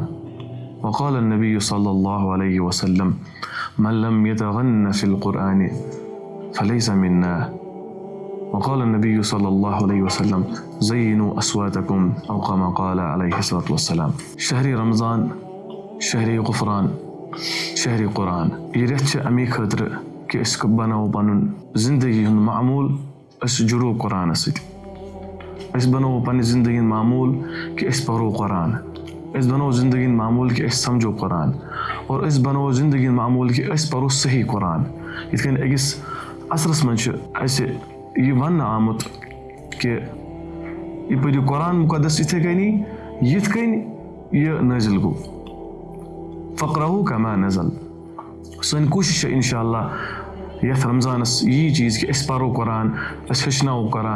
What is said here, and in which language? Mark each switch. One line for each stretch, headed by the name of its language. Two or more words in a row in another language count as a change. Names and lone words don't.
Arabic: وقال النبي صلى الله عليه وسلم: من لم يتغن في القرآن فليس منا. وقال النبي صلى الله عليه وسلم: زينوا أصواتكم، أو كما قال عليه الصلاة والسلام. شهر رمضان، شهر غفران، شهر قرآن.
Kashmiri: يريتش أمي خطر کہ اس کو بناو پنن زندگی ہند معمول اس جڑو قرآن سۭتۍ. اس بناو پنن زندگی معمول کہ اس پرو قرآن. اس بناو زندگی معمول کہ اس سمجھو قرآن. اور اس بناو زندگی معمول کہ اس پرو صحیح قرآن. یتھ کن أکِس عصرس منٛز چھُ اسہِ یہ وننہٕ آمُت کہ یہ پٔرِو قرآن مقدس یِتھے کٔنی یِتھ کٔنۍ یہ نٲزِل گوٚو.
Arabic: فقرہو کما نزل.
Kashmiri: سٲنۍ کوٗشِش چھِ انشاءاللہ یتھ رمضانس یی چیٖز کہ أسۍ پرو قرآن، أسۍ ہیٚچھناوو قرآن.